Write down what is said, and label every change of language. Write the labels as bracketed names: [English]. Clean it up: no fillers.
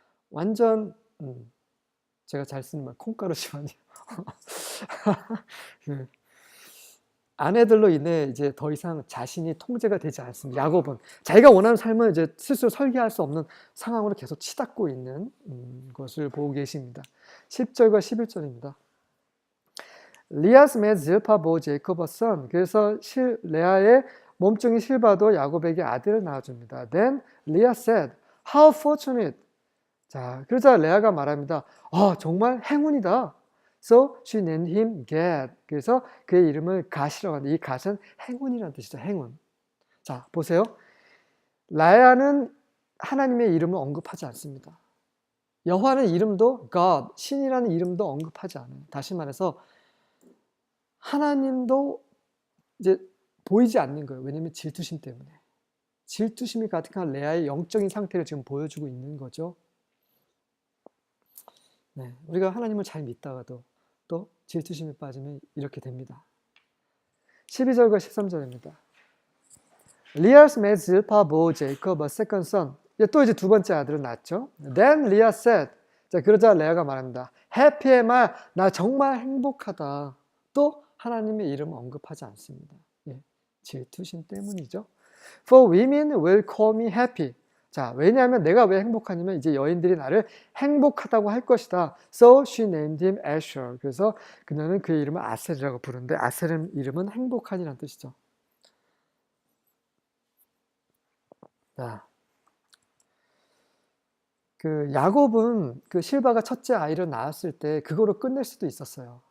[Korean] 완전 제가 잘 쓰는 말 콩가루 집안이에요. 그 아내들로 인해 이제 더 이상 자신이 통제가 되지 않습니다. 야곱은 자기가 원하는 삶을 이제 스스로 설계할 수 없는 상황으로 계속 치닫고 있는 것을 보고 계십니다. 10절과 11절입니다. [English] 리아스 met Zilpah bore Jacob a son. [Korean] 그래서 레아의 몸종이 실바도 야곱에게 아들을 낳아줍니다. [English] Then Leah said, How fortunate. [Korean] 자, 그러자 레아가 말합니다. 정말 행운이다. [English] So she named him Gad. [Korean] 그래서 그의 이름을 갓이라고 하는데 이 갓은 행운이라는 뜻이죠. 행운. 자, 보세요. 레아는 하나님의 이름을 언급하지 않습니다. 여호와는 이름도 God, 신이라는 이름도 언급하지 않아요. 다시 말해서 하나님도 이제 보이지 않는 거예요. 왜냐하면 질투심 때문에. 질투심이 가득한 레아의 영적인 상태를 지금 보여주고 있는 거죠. 네, 우리가 하나님을 잘 믿다가도 또 질투심에 빠지면 이렇게 됩니다. 12절과 13절입니다. [English] Leah's made Zilpah bore Jacob a second son. [Korean] 또 이제 두 번째 아들을 낳았죠. [English] Then Leah said. [Korean] 자, 그러자 레아가 말합니다. [English] Happy am I. [Korean] 나 정말 행복하다. 또 하나님의 이름을 언급하지 않습니다. 예, 질투심 때문이죠. [English] For women will call me happy. [Korean] 자, 왜냐하면 내가 왜 행복하냐면 이제 여인들이 나를 행복하다고 할 것이다. [English] So she named him Asher. [Korean] 그래서 그녀는 그의 이름을 아셀이라고 부르는데 아셀의 이름은 행복한이라는 뜻이죠. 자, 그 야곱은 그 실바가 첫째 아이를 낳았을 때 그거로 끝낼 수도 있었어요.